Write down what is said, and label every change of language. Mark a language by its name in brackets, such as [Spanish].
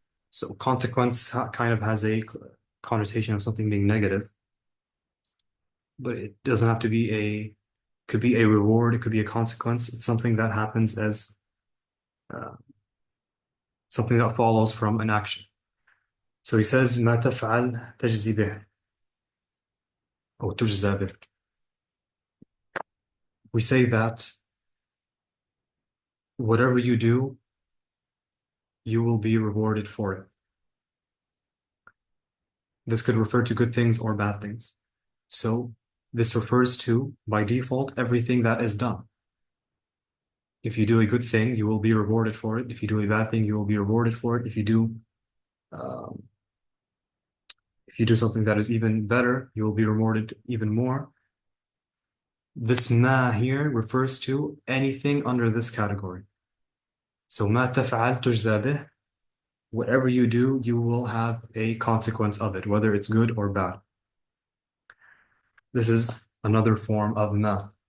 [English] So consequence kind of has a connotation of something being negative, but it doesn't have to be could be a reward, it could be a consequence. It's something that happens as uh, something that follows from an action. So he says [Arabic] ما تفعل تجزي به أو تجزى به. [English] We say that whatever you do, you will be rewarded for it. This could refer to good things or bad things. So this refers to, by default, everything that is done. If you do a good thing, you will be rewarded for it. If you do a bad thing, you will be rewarded for it. Um, if you do something that is even better, you will be rewarded even more. This ma here refers to anything under this category. [Arabic] So ما تفعل تجزى به. [English] Whatever you do, you will have a consequence of it, whether it's good or bad. This is another form of ma.